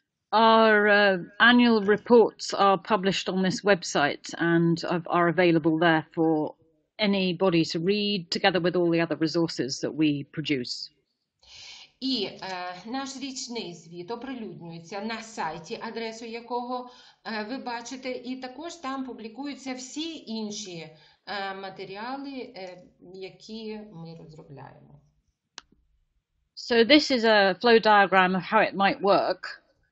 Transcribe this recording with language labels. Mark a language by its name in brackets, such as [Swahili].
[English] Our annual reports are published on this website and are available there for anybody to read, together with all the other resources that we produce. [Ukrainian] І наш річний звіт оприлюднюється на сайті, адресу якого ви бачите, і також там публікуються всі інші матеріали, які ми розробляємо. [English] So this is a flow diagram of how it might work.